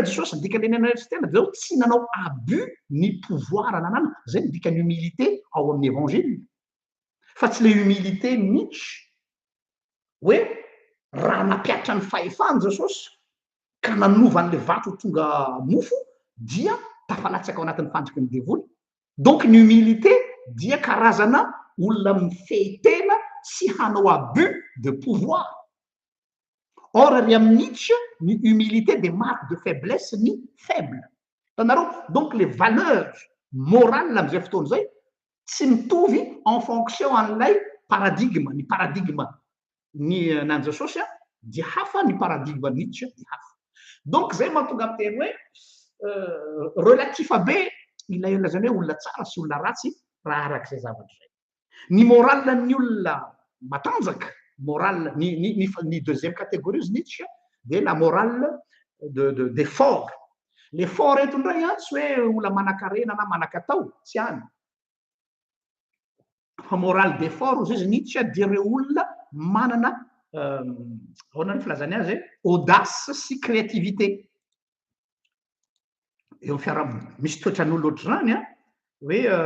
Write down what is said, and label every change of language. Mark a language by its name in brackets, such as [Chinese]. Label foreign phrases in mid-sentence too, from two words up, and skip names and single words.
[Malagasy] Jesosy dikany nanetry tena de zao tsy nanao abus ny pouvoir nanana zay ny dikany humilité ao amin'ny évangile fa tsy le humilité Nietzsche hoe raha napiatra ny fahefany Jesosy ka nanova an'le vato tonga mofo dia tafalatsaka ao anatin'ny fandriky ny devoly donc ny humilité dia karazana olona mifehy-tena sy hanao [French] abus de pouvoir [Malagasy] or ary amin'ny Nietzsche ny humilité [French] de marque de faiblesse [Malagasy] ny faible tanareo [French] donc les valeurs morales [Malagasy] am'izay fotoana zay tsy mitovy [French] en fonction [Malagasy] an'ilay paradigme ny paradigme ny nan Jesosy a dia hafa ny paradigme Nietzsche dia hafa donc zay mahatonga amin'ny teny hoe relatif be ilay lazany hoe olona tsara sy olona ratsy raha arak'izay zavatra zay ny morale ny olona matanjaka morale ny [French] deuxième catégorie [Malagasy] izy Nietzsche [French] de la morale de fort le fort [Malagasy] eto indray a tsy hoe olona manan-karena na manan-katao tsy any fa [French] morale de fort [Malagasy] izy Nietzsche dia reo olona manana ahoana ny filazany azy audace sy créativité eo amin'ny fiarahamony misy toetran'olona ohatr'izany a hoe